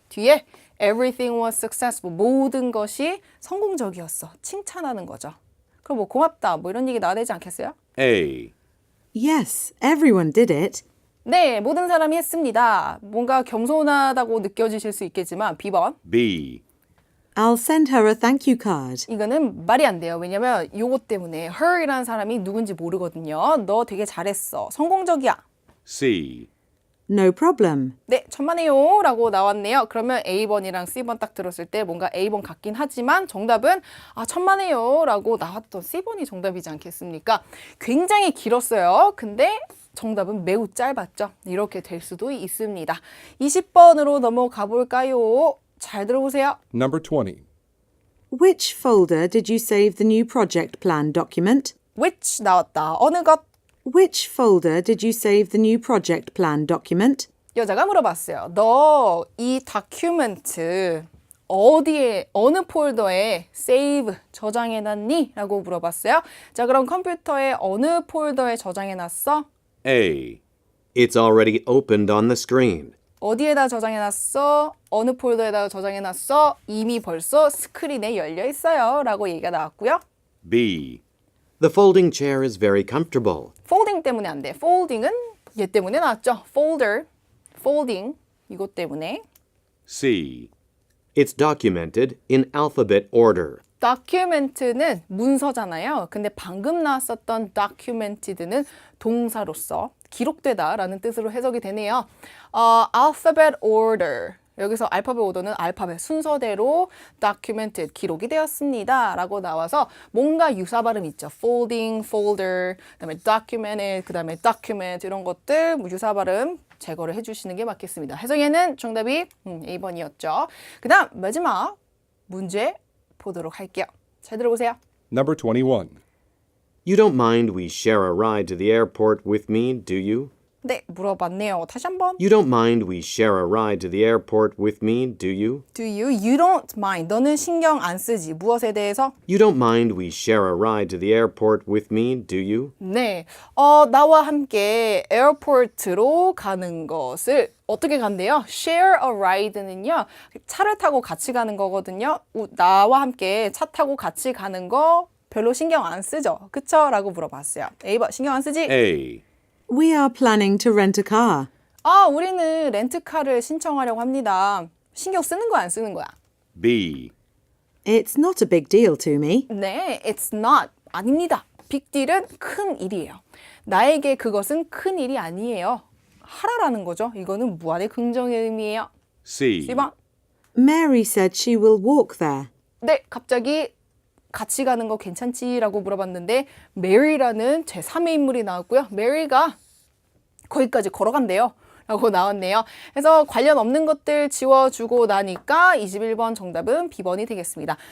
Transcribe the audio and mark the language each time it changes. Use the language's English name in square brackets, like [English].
[Korean] 뒤에 [English] everything was successful. [Korean] 모든 것이 성공적이었어. 칭찬하는 거죠. 그럼 뭐 고맙다 뭐 이런 얘기 나와야 되지 않겠어요? [English] A. Yes, everyone did it. [Korean] 네, 모든 사람이 했습니다. 뭔가 겸손하다고 느껴지실 수 있겠지만 B번. [English] B. I'll send her a thank you card. [Korean] 이거는 말이 안 돼요. 왜냐면 요거 때문에 her이라는 사람이 누군지 모르거든요. 너 되게 잘했어. 성공적이야. [English] C. No problem. [Korean] 네, 천만에요 라고 나왔네요. 그러면 A번이랑 C번 딱 들었을 때 뭔가 A번 같긴 하지만 정답은 천만에요 라고 나왔던 C번이 정답이지 않겠습니까? 굉장히 길었어요. 근데 정답은 매우 짧았죠. 이렇게 될 수도 있습니다. 20번으로 넘어가 볼까요? 잘 들어보세요. [English] Number 20. Which folder did you save the new project plan document? [Korean] which 나왔다. 어느 것? [English] Which folder did you save the new project plan document? [Korean] 여자가 물어봤어요. 너 이 다큐멘트 어디에 어느 폴더에 save 저장해놨니? 라고 물어봤어요. 자, 그럼 컴퓨터에 어느 폴더에 저장해놨어? [English] A. It's already opened on the screen. [Korean] 어디에다 저장해놨어? 어느 폴더에다 저장해놨어? 이미 벌써 스크린에 열려 있어요. 라고 얘기가 나왔고요. [English] B. The folding chair is very comfortable. [Korean] folding 때문에 안 돼. folding은 얘 때문에 나왔죠. folder, folding 이것 때문에. [English] C. It's documented in alphabet order. [Korean] document는 문서잖아요. 근데 방금 나왔었던 documented는 동사로서 기록되다라는 뜻으로 해석이 되네요. [English] alphabet order. [Korean] 여기서 알파벳 오더는 알파벳 순서대로 documented, 기록이 되었습니다. 라고 나와서 뭔가 유사 발음 있죠. folding, folder, 그다음에 documented, 그다음에 document 이런 것들 유사 발음 제거를 해주시는 게 맞겠습니다. 해석에는 정답이 A번이었죠. 그 다음 마지막 문제 보도록 할게요. 잘 들어보세요. [English] Number 21. You don't mind we share a ride to the airport with me, do you? [Korean] 네, 물어봤네요. 다시 한번. [English] You don't mind we share a ride to the airport with me, do you? Do you? You don't mind. [Korean] 너는 신경 안 쓰지. 무엇에 대해서? [English] You don't mind we share a ride to the airport with me, do you? [Korean] 네, 나와 함께 에어포트로 가는 것을 어떻게 간대요? [English] Share a ride는요. [Korean] 차를 타고 같이 가는 거거든요. 나와 함께 차 타고 같이 가는 거 별로 신경 안 쓰죠? 그쵸? 라고 물어봤어요. A번 신경 안 쓰지? [English] A. We are planning to rent a car. [Korean] 우리는 렌트카를 신청하려고 합니다. 신경 쓰는 거야, 안 쓰는 거야? [English] B. It's not a big deal to me. [Korean] 네, [English] it's not. [Korean] 아닙니다. 빅딜은 큰 일이에요. 나에게 그것은 큰 일이 아니에요. 하라라는 거죠. 이거는 무한의 긍정의 의미예요. [English] C. [Korean] C번. [English] Mary said she will walk there. [Korean] 네, 갑자기 같이 가는 거 괜찮지라고 물어봤는데 메리라는 제3의 인물이 나왔고요. 메리가 거기까지 걸어간대요. 라고 나왔네요. 그래서 관련 없는 것들 지워주고 나니까 21번 정답은 B번이 되겠습니다.